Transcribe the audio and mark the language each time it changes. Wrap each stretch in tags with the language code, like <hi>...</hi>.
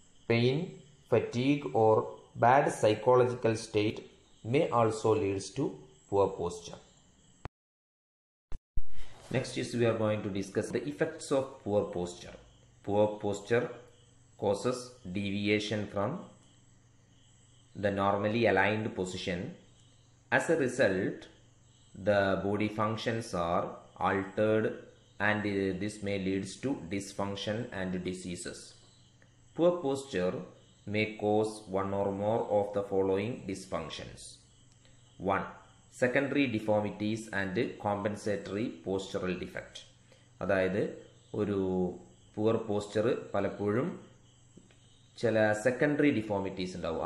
<en>Pain, fatigue or bad psychological state may also leads to poor posture. Next is we are going to discuss the effects of poor posture. Poor posture causes deviation from the normally aligned position. As a result, the body functions are altered and this may leads to dysfunction and diseases. Poor posture may cause one or more of the following dysfunctions. 1. Secondary deformities and compensatory postural defect.</en> <ml>അതായത് ഒരു poor posture പലപ്പോഴും ചില secondary deformities ഉണ്ടാവും.</ml>